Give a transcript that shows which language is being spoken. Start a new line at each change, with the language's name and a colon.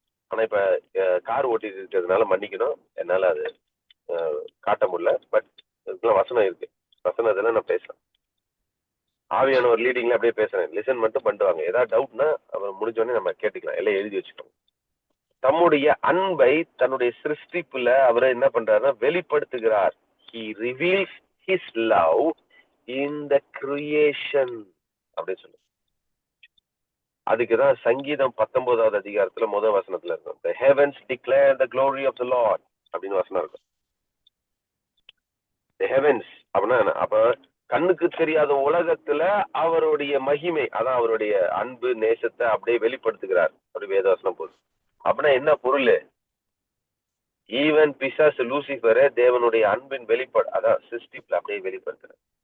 Tamil: ஆனா இப்ப கார் ஓட்டிட்டு இருக்கிறதுனால மன்னிக்கணும், என்னால அது காட்ட முடியல. பட் இதுக்கெல்லாம் வசனம் இருக்கு. வசனம் இதெல்லாம் நான் பேசுறேன். ஆவியான ஒரு லீடிங்ல அப்படியே பேசுறேன். லிசன் மட்டும் பண்ணுவாங்க. ஏதாவது டவுட்னா அவர் முடிஞ்சோடனே நம்ம கேட்டுக்கலாம். எல்லாம் எழுதி வச்சுக்கோங்க. தம்முடைய அன்பை தன்னுடைய சிருஷ்டிப்புல அவரை என்ன பண்றாருன்னா வெளிப்படுத்துகிறார்.
English: He reveals his love in the creation
Tamil: அப்படின்னு சொல்லு. அதுக்குதான் சங்கீதம் 19வது அதிகாரத்துல முதல் வசனத்துல இருக்கும்.
English: The heavens declare the glory of the Lord
Tamil: அப்படின்னு வசனம் இருக்கும்.
English: The heavens
Tamil: அப்படின்னா அப்ப கண்ணுக்கு தெரியாத உலகத்துல அவருடைய மகிமை, அதான் அவருடைய அன்பு நேசத்தை அப்படியே வெளிப்படுத்துகிறார். ஒரு வேதவசனம் போது அப்படின்னா என்ன பொருள்? ஈவன் பிசாசு லூசிபரை தேவனுடைய அன்பின் வெளிப்பாடு, அதான் சிருஷ்டிப்புல அப்படியே வெளிப்படுத்துறாரு.